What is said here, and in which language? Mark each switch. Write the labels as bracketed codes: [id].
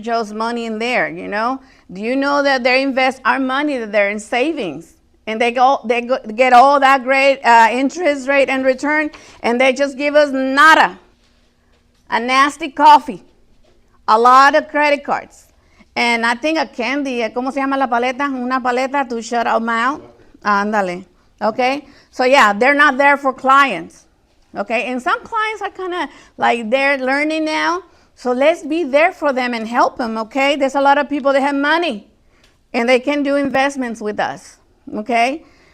[en] Joe's money in there, Do you know that they invest our money, that they're in savings, and they get all that great interest rate and return, and they just give us nada, a nasty coffee, a lot of credit cards. And I think a candy, [es] ¿cómo se llama la paleta? Una paleta [en] to shut our mouth. [es] Ándale. [en] Okay? So yeah, they're not there for clients. Okay? And some clients are kind of like they're learning now. So let's be there for them and help them. Okay? There's a lot of people that have money and they can do investments with us. Okay?